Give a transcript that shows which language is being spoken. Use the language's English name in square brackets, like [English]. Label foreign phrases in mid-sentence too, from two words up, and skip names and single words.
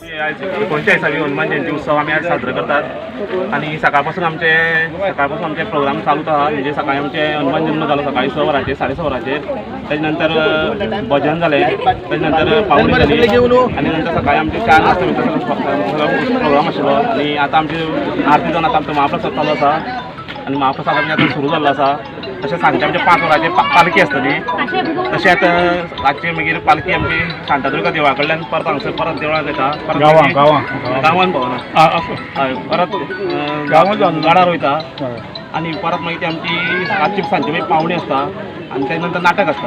[Marathi] 49वी हनुमान जयंती उत्सव आम्ही आज साजरा करतात आणि सकाळपासून आमचे प्रोग्राम चालू आहात. [Konkani] म्हणजे सकाळी आमचे हनुमान जन्म झालो सकाळी 6 वरांचेर 6:30 वरांचेर. त्याच्यानंतर भजन झाले, त्याच्यानंतर पावणी झाली आणि नंतर सकाळी आमचे 4 वाजता प्रोग्राम आशिल्लो आणि आता आमची आरती जावन आता आमचो महाप्रसाद चालू आसा आणि महाप्रसाद आमी आतां सुरू जाल्लो आसा. तशें सांजचे आमचे 5 वरांचेर पालखी आसतली. तशेंच रातची मागीर पालखी आमची शांतादुर्गा देवळा कडल्यान परत हांगसर परत देवळांत येता, परत गांवांत पावना हय परत गाडार वयता आनी परत मागीर ती आमची रातची सांजची मागीर पावणी आसता आनी तेच्या नंतर नाटक आसता.